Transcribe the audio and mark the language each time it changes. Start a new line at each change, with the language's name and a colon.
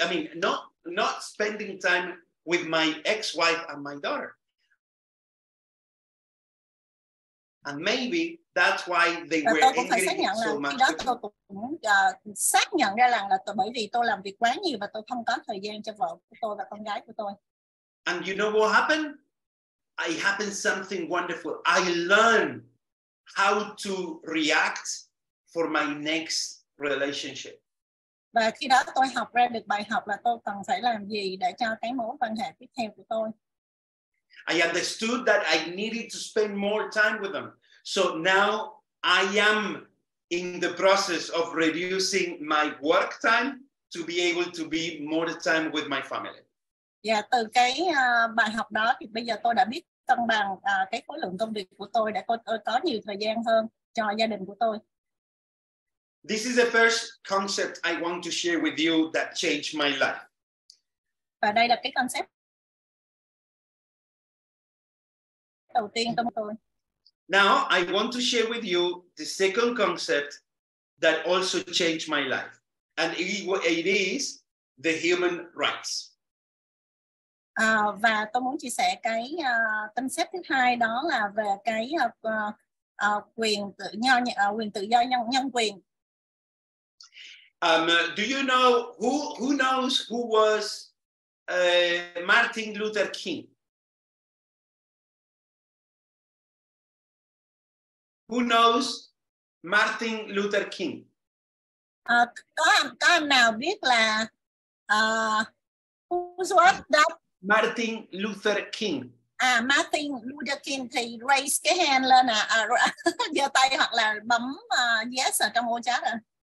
English: I mean, not spending time with my ex-wife and my daughter, and maybe that's why they were angry so much.
Vietnamese: Khi đó tôi cũng xác nhận ra là bởi vì tôi làm việc quá nhiều và tôi không có thời gian cho vợ của tôi và con gái của tôi.
English: And you know what happened? It happened something wonderful. I learned how to react for my next relationship.
Vietnamese: Và khi đó tôi học ra được bài học là tôi cần phải làm gì để cho cái mối quan hệ tiếp theo của tôi.
English: I understood that I needed to spend more time with them. So now I am in the process of reducing my work time to be able to be more time with my family.
Vietnamese: Và từ cái bài học đó thì bây giờ tôi đã biết cân bằng cái khối lượng công việc của tôi để tôi có nhiều thời gian hơn cho gia đình của tôi.
English: This is the first concept I want to share with you that changed my life.
Vietnamese: Và đây là cái concept đầu tiên trong tôi.
English: Now I want to share with you the second concept that also changed my life, and it is the human rights.
Vietnamese: Và tôi muốn chia sẻ cái concept thứ hai, đó là về cái quyền tự do nhân quyền.
English: Do you know who knows who was Martin Luther King? Who knows Martin Luther King?
Vietnamese: Có anh nào biết là
English: who's what that? Martin Luther King.
Vietnamese: Martin Luther King thì raise cái hand lên giơ tay hoặc là bấm yes ở trong ô chat ạ.